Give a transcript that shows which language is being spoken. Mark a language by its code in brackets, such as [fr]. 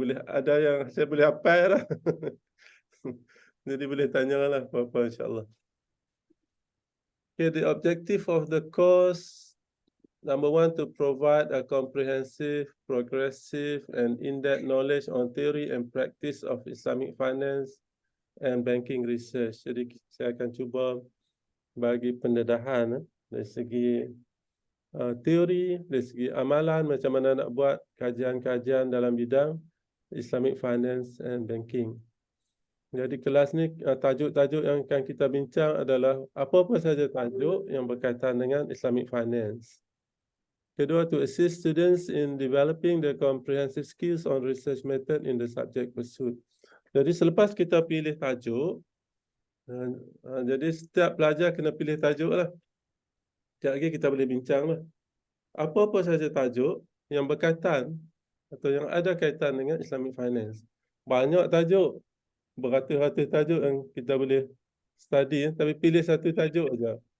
[ms] Ada yang saya boleh hafal lah. Jadi boleh tanyalah apa-apa insya-Allah. [en] Okay, the objective of the course, number 1, to provide a comprehensive, progressive, and in-depth knowledge on theory and practice of Islamic finance, and banking research. [ms] Jadi saya akan cuba bagi pendedahan dari segi teori, dari segi amalan macam mana nak buat kajian-kajian dalam bidang Islamic finance and banking. Jadi kelas ni tajuk-tajuk yang akan kita bincang adalah apa-apa saja tajuk yang berkaitan dengan Islamic finance. [en] Kedua, to assist students in developing the comprehensive skills on research method in the subject pursuit. [ms] Jadi selepas kita pilih tajuk, jadi setiap pelajar kena pilih tajuk lah. Sekejap lagi kita boleh bincang lah. Apa-apa saja tajuk yang berkaitan atau yang ada kaitan dengan Islamic finance. Banyak tajuk, beratus-ratus tajuk yang kita boleh study, tapi pilih satu tajuk saja.